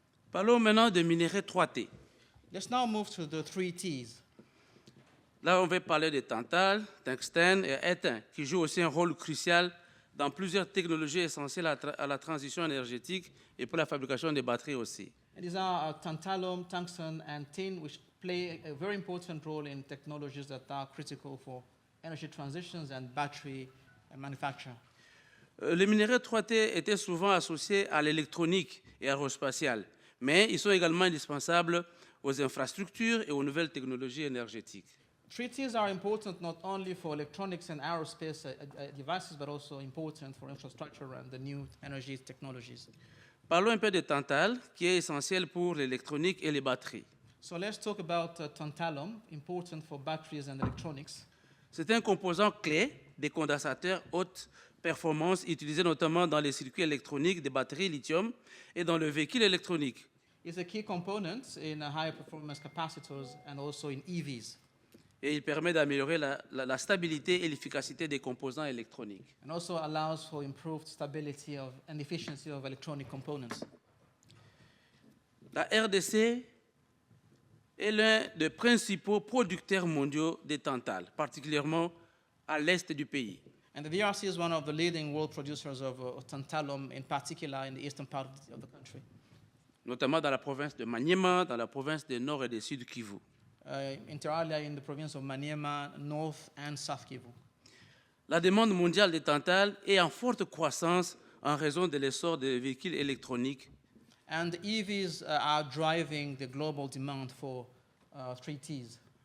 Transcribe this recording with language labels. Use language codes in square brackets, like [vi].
[fr] Parlons maintenant des minéraux 3T. [en] Let's now move to the 3 Ts. [fr] Là, on va parler de tantal, tungstène et étain, qui jouent aussi un rôle crucial dans plusieurs technologies essentielles à la transition énergétique et pour la fabrication des batteries aussi. [en] And these are tantalum, tungsten, and tin, which play a very important role in technologies that are critical for energy transitions and battery manufacture. [fr] Les minéraux 3T étaient souvent associés à l'électronique et aérospatiale, mais ils sont également indispensables aux infrastructures et aux nouvelles technologies énergétiques. [en] Treaties are important not only for electronics and aerospace devices, but also important for infrastructure and the new energy technologies. [fr] Parlons un peu de tantal, qui est essentiel pour l'électronique et les batteries. [en] So let's talk about tantalum, important for batteries and electronics. [fr] C'est un composant clé des condensateurs haute performance utilisé notamment dans les circuits électroniques des batteries lithium et dans le véhicule électronique. [en] It's a key component in high performance capacitors and also in EVs. [fr] Et il permet d'améliorer la stabilité et l'efficacité des composants électroniques. [en] And also allows for improved stability and efficiency of electronic components. [fr] La RDC est l'un des principaux producteurs mondiaux de tantal, particulièrement à l'est du pays. [en] And the DRC is one of the leading world producers of tantalum, in particular in the eastern part of the country. [fr] Notamment dans la province de Maniema, dans la province du Nord et du Sud Kivu. [en] Inter alia in the province of Maniema, North and South Kivu. [fr] La demande mondiale de tantal est en forte croissance en raison de l'essor des véhicules électroniques. [en] And the EVs are driving the global demand for 3Ts.